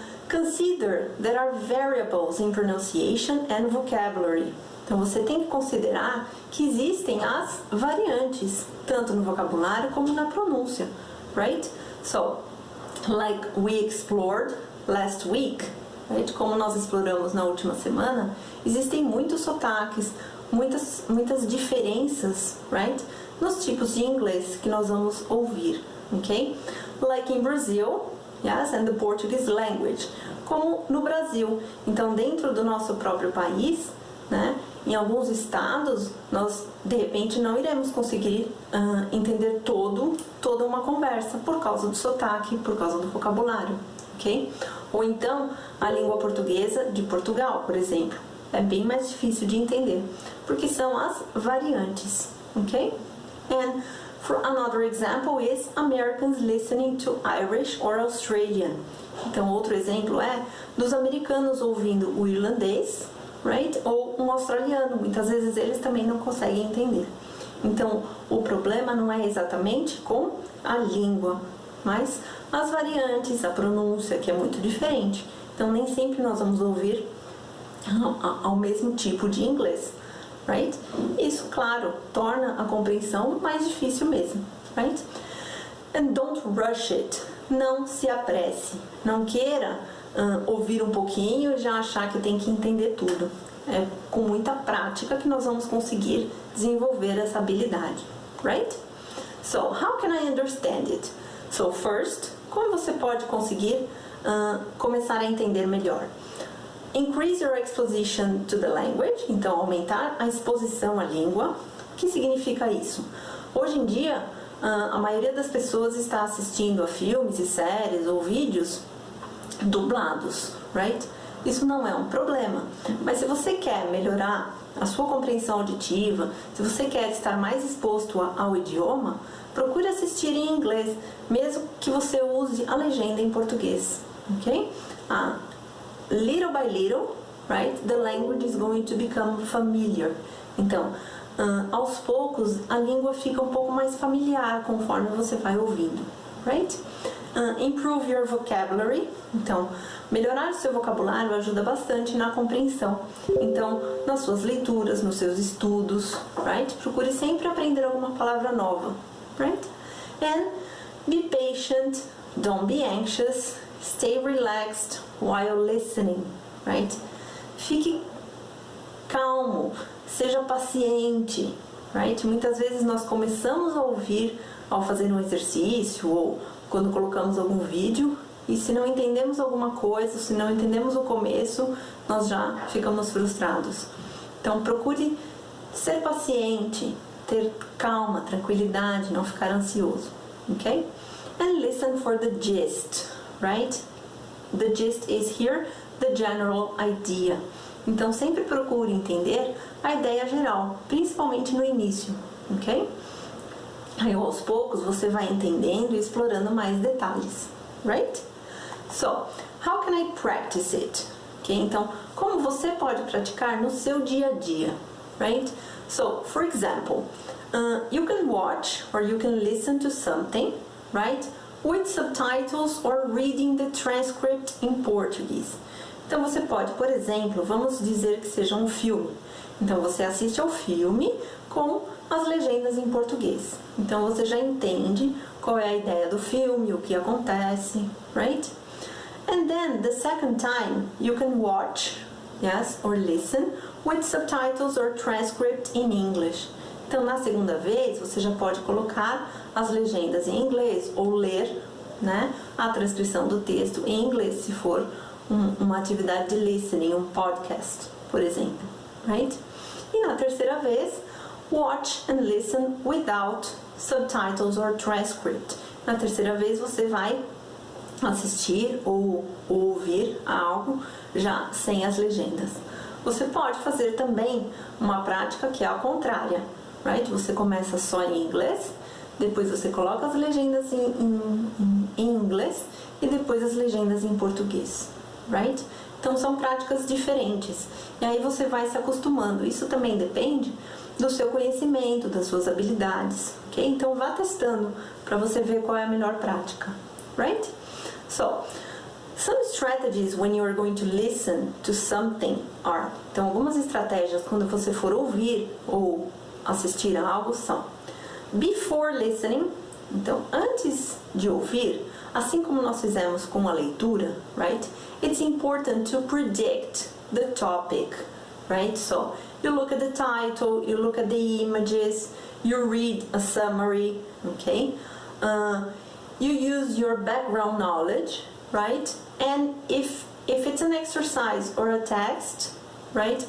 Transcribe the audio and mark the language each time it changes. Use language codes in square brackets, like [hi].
[en] Consider there are variables in pronunciation and vocabulary. [pt] Então, você tem que considerar que existem as variantes, tanto no vocabulário como na pronúncia, right? [en] So, like we explored last week, right? [pt] Como nós exploramos na última semana, existem muitos sotaques, muitas diferenças, right? Nos tipos de inglês que nós vamos ouvir, ok? [en] Like in Brazil, yes, and the Portuguese language. [pt] Como no Brasil. Então, dentro do nosso próprio país, né? Em alguns estados, nós, de repente, não iremos conseguir entender toda uma conversa por causa do sotaque, por causa do vocabulário, ok? Ou então, a língua portuguesa de Portugal, por exemplo. É bem mais difícil de entender, porque são as variantes, ok? And [en] Another example is Americans listening to Irish or Australian. [pt] Então, outro exemplo é dos americanos ouvindo o irlandês, right? Ou um australiano. Muitas vezes eles também não conseguem entender. Então, o problema não é exatamente com a língua, mas as variantes, a pronúncia, que é muito diferente. Então, nem sempre nós vamos ouvir ao mesmo tipo de inglês, right? Isso, claro, torna a compreensão mais difícil mesmo, right? [en] And don't rush it. [pt] Não se apresse. Não queira ouvir um pouquinho e já achar que tem que entender tudo. É com muita prática que nós vamos conseguir desenvolver essa habilidade, right? [en] So, how can I understand it? So, first, [pt] como você pode conseguir começar a entender melhor? [en] Increase your exposition to the language. [pt] Então, aumentar a exposição à língua. O que significa isso? Hoje em dia, a maioria das pessoas está assistindo a filmes e séries ou vídeos dublados, right? Isso não é um problema, mas se você quer melhorar a sua compreensão auditiva, se você quer estar mais exposto ao idioma, procure assistir em inglês, mesmo que você use a legenda em português, ok? [en] Little by little, right, the language is going to become familiar. [pt] Então, aos poucos, a língua fica um pouco mais familiar conforme você vai ouvindo, right? [en] Improve your vocabulary. [pt] Então, melhorar o seu vocabulário ajuda bastante na compreensão. Então, nas suas leituras, nos seus estudos, right? Procure sempre aprender alguma palavra nova, right? [en] And be patient, don't be anxious, stay relaxed while listening, right? [pt] Fique calmo, seja paciente, right? Muitas vezes nós começamos a ouvir ao fazer um exercício ou quando colocamos algum vídeo, e se não entendemos alguma coisa, se não entendemos o começo, nós já ficamos frustrados. Então, procure ser paciente, ter calma, tranquilidade, não ficar ansioso, ok? [en] And listen for the gist, right? The gist is here, the general idea. [pt] Então, sempre procure entender a ideia geral, principalmente no início, ok? Aí, aos poucos, você vai entendendo e explorando mais detalhes, right? [en] So, how can I practice it? Okay, [pt] então, como você pode praticar no seu dia a dia, right? [en] So, for example, you can watch or you can listen to something, right? With subtitles or reading the transcript in Portuguese. [pt] Então, você pode, por exemplo, vamos dizer que seja um filme. Então, você assiste ao filme com as legendas em português. Então, você já entende qual é a ideia do filme, o que acontece, right? [en] And then, the second time, you can watch, yes, or listen with subtitles or transcript in English. [pt] Então, na segunda vez, você já pode colocar as legendas em inglês ou ler, né, a transcrição do texto em inglês, se for uma atividade de listening, um podcast, por exemplo, right? E na terceira vez, [en] watch and listen without subtitles or transcript. [pt] Na terceira vez, você vai assistir ou ouvir algo já sem as legendas. Você pode fazer também uma prática que é a contrária, right? Você começa só em inglês, depois você coloca as legendas em inglês e depois as legendas em português, right? Então são práticas diferentes e aí você vai se acostumando. Isso também depende do seu conhecimento, das suas habilidades, ok? Então vá testando para você ver qual é a melhor prática, right? [en] So, some strategies when you are going to listen to something are. [pt] Então, algumas estratégias quando você for ouvir ou assistir a algo são: [en] before listening. [pt] Então, antes de ouvir, assim como nós fizemos com a leitura, right? [en] It's important to predict the topic, right? So, you look at the title, you look at the images, you read a summary, okay? You use your background knowledge, right? And if it's an exercise or a text, right?